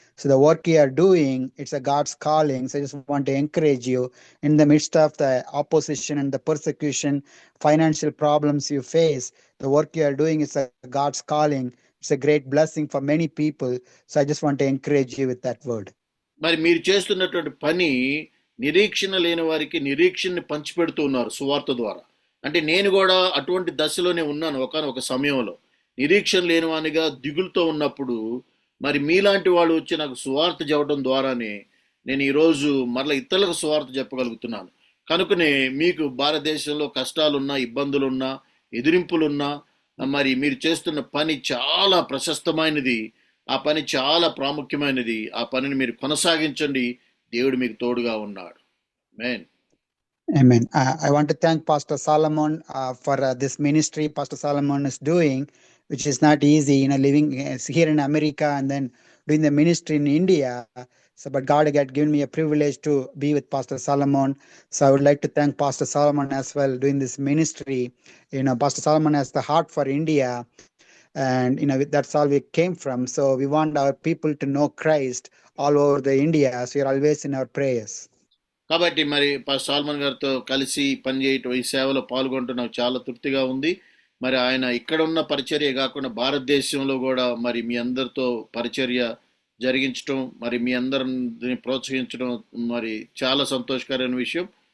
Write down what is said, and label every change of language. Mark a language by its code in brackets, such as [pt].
[en] So the work you are doing, it's a God's calling. So I just want to encourage you in the midst of the opposition and the persecution, financial problems you face. The work you are doing is a God's calling. It's a great blessing for many people. So I just want to encourage you with that word. [te] మరి మీరు చేస్తున్నటువంటి పని నిరీక్షణ లేని వారికి నిరీక్షణని పంచిపెడుతూ ఉన్నారు సువార్త ద్వారా. అంటే నేను కూడా అటువంటి దశలోనే ఉన్నాను. ఒక సమయంలో నిరీక్షణ లేని వానిగా దిగులుతో ఉన్నప్పుడు మరి మీలాంటి వాళ్ళు వచ్చి నాకు సువార్త చెప్పడం ద్వారానే నేను ఈరోజు మరలా ఇతరులకు సువార్త చెప్పగలుగుతున్నాను. కనుకనే మీకు భారతదేశంలో కష్టాలున్నా, ఇబ్బందులున్నా, ఎదిరింపులున్నా, మరి మీరు చేస్తున్న పని చాలా ప్రశస్తమైనది, ఆ పని చాలా ప్రాముఖ్యమైనది. ఆ పనిని మీరు కొనసాగించండి, దేవుడు మీకు తోడుగా ఉన్నాడు. ఆమేన్. [en] Amen. I want to thank Pastor Solomon for this ministry Pastor Solomon is doing, which is not easy, living here in America and then doing the ministry in India. So, but God had given me a privilege to be with Pastor Solomon. So I would like to thank Pastor Solomon as well doing this ministry. Pastor Solomon has the heart for India, and that's all we came from. So we want our people to know Christ all over the India. So you're always in our prayers. [te] కాబట్టి మరి pastor salmon గారితో కలిసి పనిచేయటం, ఈ సేవలో పాల్గొనడం నాకు చాలా తృప్తిగా ఉంది. మరి ఆయన ఇక్కడ ఉన్న పరిచర్య కాకుండా భారతదేశంలో కూడా మరి మీ అందరితో పరిచర్య జరిగించడం, మరి మీ అందరిని ప్రోత్సహించడం మరి చాలా సంతోషకరమైన విషయం.